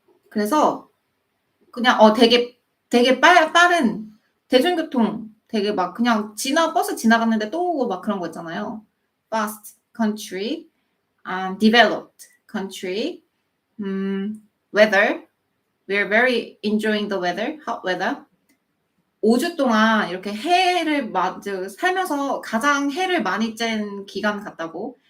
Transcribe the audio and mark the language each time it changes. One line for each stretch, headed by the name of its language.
Korean: 그래서 그냥 되게 빠른 대중교통 되게 막 그냥 버스 지나갔는데 또 오고 막 그런 거 있잖아요.
English: Fast country, developed country, weather. We're very enjoying the weather, hot weather.
Korean: 5주 동안 이렇게 살면서 가장 해를 많이 쬐는 기간 같다고.